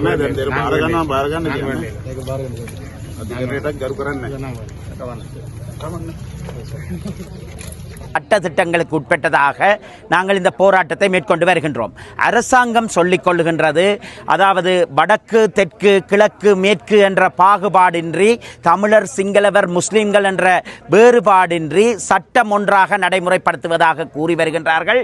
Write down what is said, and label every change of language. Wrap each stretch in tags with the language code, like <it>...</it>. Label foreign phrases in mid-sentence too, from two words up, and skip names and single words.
<si>දැන් දෙර බාර ගන්නවා බාර ගන්න කියන්නේ ඒක බාර ගන්න අධිකරණයටත් ගරු කරන්නේ නැහැ.</si> <ta>சட்ட திட்டங்களுக்கு உட்பட்டதாக நாங்கள் இந்த போராட்டத்தை மேற்கொண்டு வருகின்றோம். அரசாங்கம் சொல்லிக் கொள்ளுகின்றது, அதாவது வடக்கு தெற்கு கிழக்கு மேற்கு என்ற பாகுபாடின்றி, தமிழர் சிங்களவர் முஸ்லிம்கள் என்ற வேறுபாடின்றி சட்டம் ஒன்றாக நடைமுறைப்படுத்துவதாக கூறி வருகின்றார்கள்.</ta>